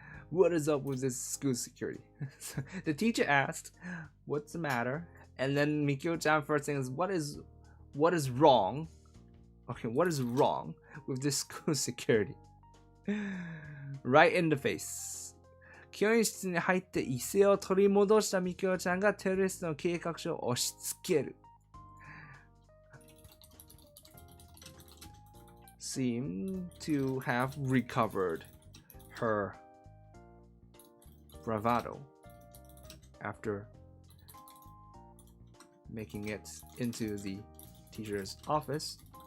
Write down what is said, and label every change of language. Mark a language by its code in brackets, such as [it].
[en] What is up with this school security? The teacher asked, what's the matter? And then Mikio-chan first thing is, what is wrong? Okay, what is wrong with this school security? Right in the face. [ja] 教員室に入って一斉を取り戻したミキオちゃんがテロリストの計画書を押し付ける。 [en] Seem to have recovered her bravado after making it into the teacher's office.